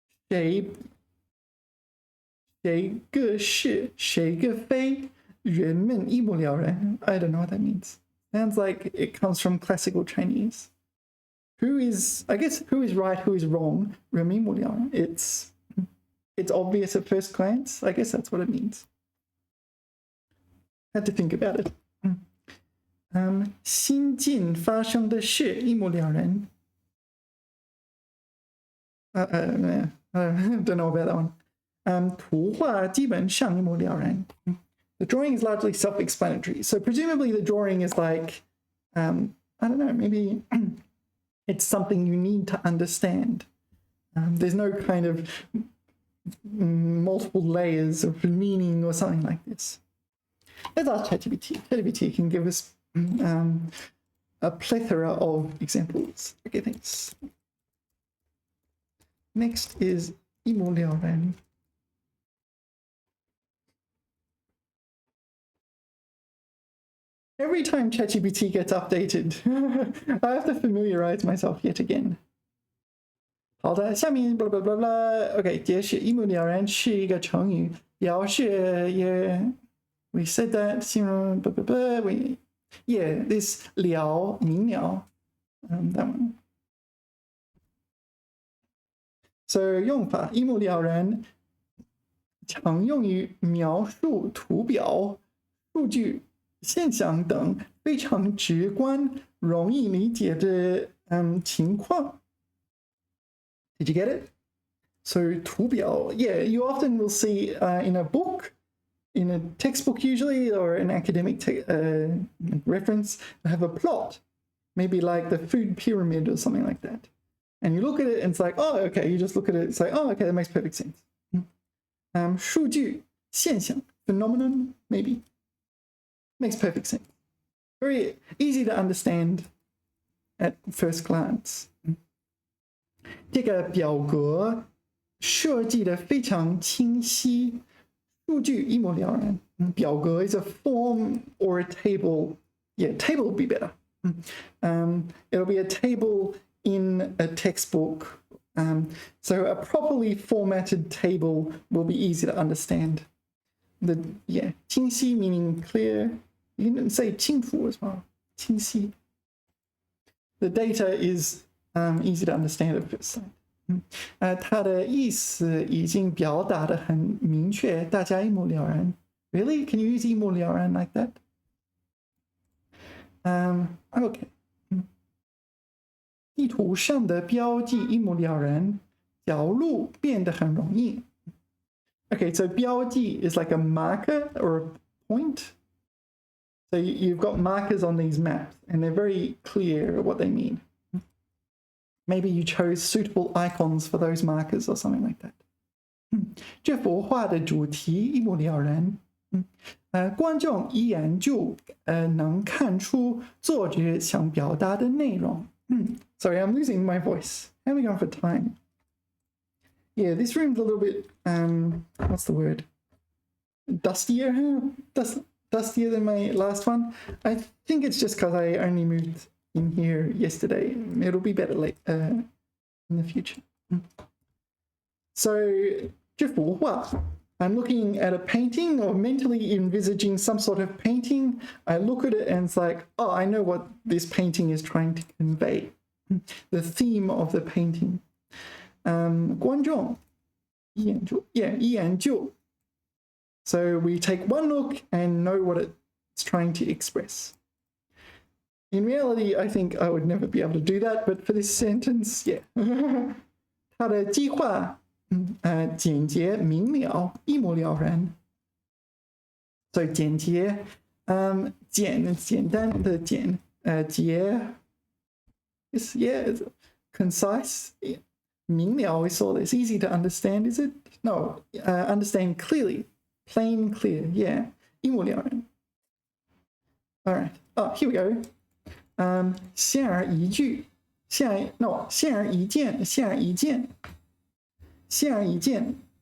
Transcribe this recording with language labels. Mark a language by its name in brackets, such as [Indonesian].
[Chinese] 谁个是谁个非人们一目了然. [English] I don't know what that means. Sounds like it comes from classical Chinese. I guess who is right, who is wrong, [Chinese] 人民一目了然. [English] It's obvious at first glance. I guess that's what it means. Had to think about it. [Chinese] 新近发生的事一目了然. [English] I don't know about that one. [Chinese] 图画基本上一目了然. [English] The drawing is largely self-explanatory. So presumably the drawing is like, I don't know, maybe it's something you need to understand. There's no kind of multiple layers of meaning or something like this. Let's ask ChatGPT. ChatGPT can give us a plethora of examples. Okay, thanks. Next is 一目了然. Every time ChatGPT gets updated, I have to familiarize myself yet again. [Chinese] 好的，下面 blah blah blah blah. Okay, 解释一目了然是一个成语，表示也 [English] we said that [Chinese] 形容 blah blah blah. [English] Yeah, this 了明了, that one. [Chinese] So 用法一目了然，常用于描述图表、数据、现象等非常直观、容易理解的情况。 [English] Did you get it? So 图表, yeah, you often will see in a book, in a textbook usually, or an academic reference, have a plot, maybe like the food pyramid or something like that. And you look at it and it's like, oh, okay, you just look at it, it's like, oh, okay, that makes perfect sense. 数据, 现象, phenomenon, maybe. Makes perfect sense. Very easy to understand at first glance. [Chinese] 这个表格设计的非常清晰，数据一目了然。 [English] 表格 is a form or a table. Yeah, table would be better. It'll be a table in a textbook. So a properly formatted table will be easy to understand. 清晰 meaning clear. You can say 清楚 as well. [Chinese] 清晰. [English] The data is easy to understand at first sight. [Chinese] 它的意思已经表达得很明确，大家一目了然. [English] Really? Can you use 一目了然 like that? Okay. [Chinese] 地图上的标记一目了然，角路变得很容易。 [English] Okay, so 标记 is like a marker or a point. So you've got markers on these maps, and they're very clear what they mean. Maybe you chose suitable icons for those markers or something like that. [Chinese] 这幅画的主题一目了然。观众一眼就能看出作者想表达的内容。 [English] Sorry, I'm losing my voice. How are we going for time? Yeah, this room's a little bit, what's the word? Dustier? Dustier than my last one. I think it's just because I only moved in here yesterday. It'll be better in the future. So, [Chinese] 这幅画, [English] I'm looking at a painting or mentally envisaging some sort of painting. I look at it and it's like, oh, I know what this painting is trying to convey. The theme of the painting. [Chinese] 观众一眼就, yeah, 一眼就. [English] So we take one look and know what it's trying to express. In reality, I think I would never be able to do that, but for this sentence, yeah. [Chinese] 它的计划简洁明了，一目了然。所以简洁，简单的简，洁 [English] is yeah, concise. 明了 we saw this. Easy to understand, is it? No, understand clearly. Plain, clear, yeah. 一目了然.All right. Oh, here we go. [Chinese] 显而易举.显而易见.显而易见.显而易见.